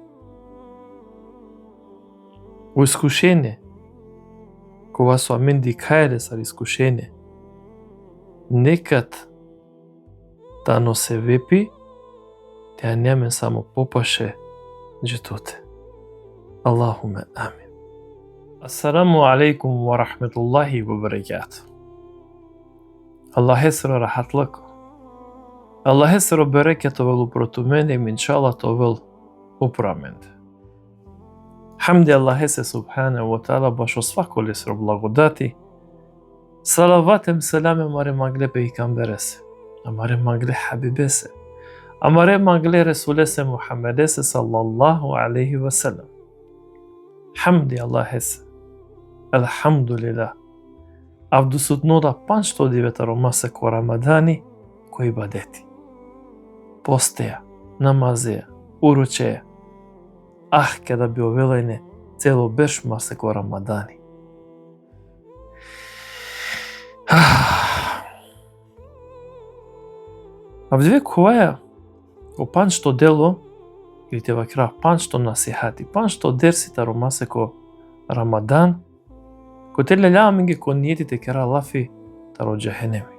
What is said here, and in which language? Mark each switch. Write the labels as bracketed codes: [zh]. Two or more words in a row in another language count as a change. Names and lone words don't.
[rom] У искушение, кога со амен дикаеле сар искушение, некад тано се вепи, теа немен само попаше джетоте. [ar] اللهم آمين. السلام عليكم ورحمة الله وبركاته. [rom] Аллах есро рахатлык. Аллах есро берекет овел упроту мене, иншаллах овел управменде. Хамди Аллах есе [ar] سبحانه وتعالى [rom] башо свако лесро благодати. Салаватем селаме маре магле пейгамбересе, амаре магле хабибесе, амаре магле ресулесе Мухаммедесе [ar] صلى الله عليه وسلم. [rom] Хамди Аллах есе. Алхамдулилlah. Авдусутнода 509 ромасе ко Рамадани кои бадети. Постеја, намазеја, уручеја. Кеда би овелајне цело беш масе ко Рамадани. Авдиве која ко панчто дело или те вакра панчто насихати, панчто дерсита ромасе ко Рамадан, ко те лелјаваме ги ко ниетите кера лафи таро джехенеми.